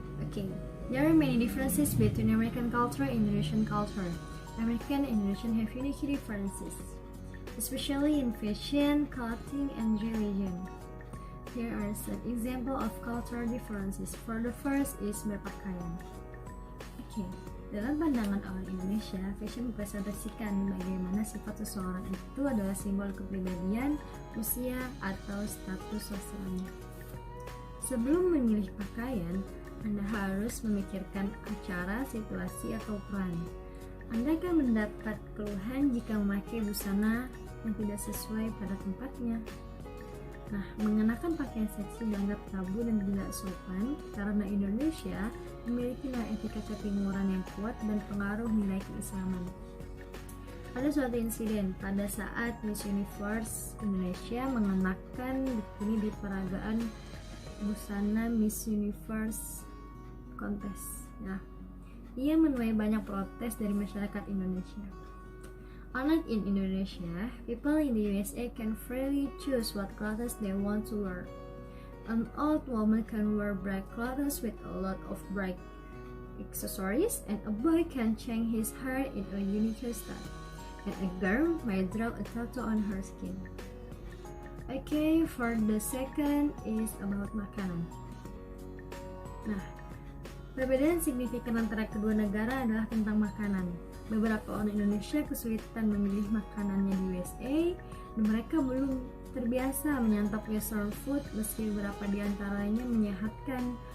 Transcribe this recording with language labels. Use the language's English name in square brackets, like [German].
[English] Okay, there are many differences between American culture and Indonesian culture. American and Indonesian have unique differences, especially in fashion, clothing, and religion. Here are some example of cultural differences. For the first is [Indonesian] berpakaian. Oke, dalam pandangan orang Indonesia, fashion mempresentasikan bagaimana sifat seseorang itu adalah simbol kepribadian, usia, atau status sosialnya. Sebelum memilih pakaian, Anda harus memikirkan acara, situasi, atau ukuran. Anda akan mendapat keluhan jika memakai busana yang tidak sesuai pada tempatnya. Nah, mengenakan pakaian seksi dianggap tabu dan tidak sopan karena Indonesia memiliki nilai etika ketimuran yang kuat dan pengaruh nilai keislaman. Ada suatu insiden pada saat Miss Universe Indonesia mengenakan bikini di peragaan busana Miss Universe Contest. Nah, ia menuai banyak protes dari masyarakat Indonesia. [English] Unlike in Indonesia, people in the USA can freely choose what clothes they want to wear. An old woman can wear bright clothes with a lot of bright accessories, and a boy can change his hair in a unique hairstyle, and a girl might draw a tattoo on her skin. Okay, for the second is about [Indonesian] makanan. Nah, perbedaan signifikan antara kedua negara adalah tentang makanan. Beberapa orang Indonesia kesulitan memilih makanannya di USA dan mereka belum terbiasa menyantap [English] western food [Indonesian] meski beberapa di antaranya menyehatkan.